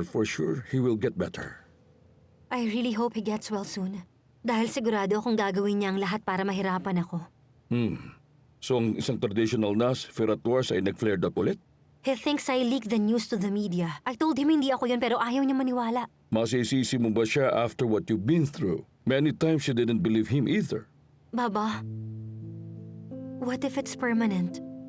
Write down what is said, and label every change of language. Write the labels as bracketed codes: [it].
[en] For sure, he will get better. I really hope he gets well soon. [tl] Dahil sigurado akong gagawin niya ang lahat para mahirapan ako. So ang isang traditional nurse, Ferrat Wars, ay nag-flared up ulit? [en] He thinks I leaked the news to the media. I told him [tl] hindi ako yun pero ayaw niya maniwala. Masisisi mo ba siya [en] after what you've been through? Many times you didn't believe him either. Baba, what if it's permanent?